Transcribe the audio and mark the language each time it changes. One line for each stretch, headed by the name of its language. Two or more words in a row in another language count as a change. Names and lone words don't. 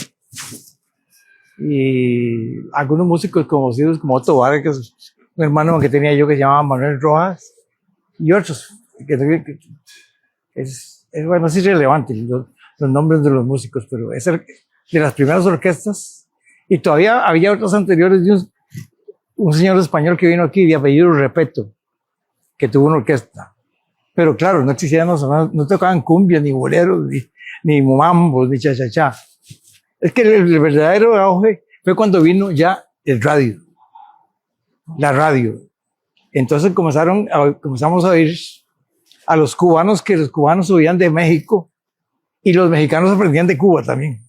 Spanish: y algunos músicos conocidos como Otto Vargas, un hermano que tenía yo que se llamaba Manuel Rojas, y otros, bueno, es irrelevante los nombres de los músicos, pero es de las primeras orquestas, y todavía había otros anteriores de un señor español que vino aquí de apellido Repeto, que tuvo una orquesta. Pero claro, no existían no tocaban cumbia, ni boleros, ni mambos, ni cha-cha-cha. Es que el verdadero auge fue cuando vino ya el radio, la radio. Entonces comenzamos a oír a los cubanos, que los cubanos oían de México y los mexicanos aprendían de Cuba también.